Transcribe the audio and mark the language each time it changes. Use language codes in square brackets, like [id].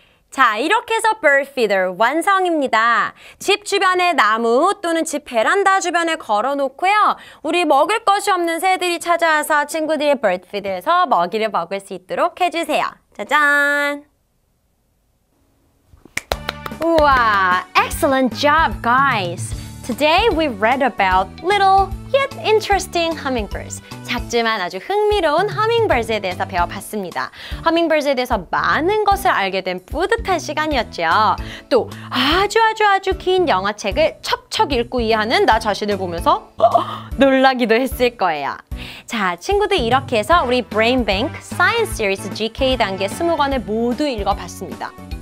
[ko] 자, 이렇게 해서 bird feeder 완성입니다. 집 주변에 나무 또는 집 베란다 주변에 걸어놓고요. 우리 먹을 것이 없는 새들이 찾아와서 친구들이 bird feeder에서 먹이를 먹을 수 있도록 해주세요. 짜잔! 우와, [en] excellent job, guys! Today we read about little yet interesting hummingbirds. [ko] 작지만 아주 흥미로운 hummingbirds에 대해서 배워봤습니다. hummingbirds에 대해서 많은 것을 알게 된 뿌듯한 시간이었죠. 또 아주 긴 영어책을 척척 읽고 이해하는 나 자신을 보면서 놀라기도 했을 거예요. 자, 친구들 이렇게 해서 우리 Brain Bank Science Series GK 단계 20권을 모두 읽어봤습니다.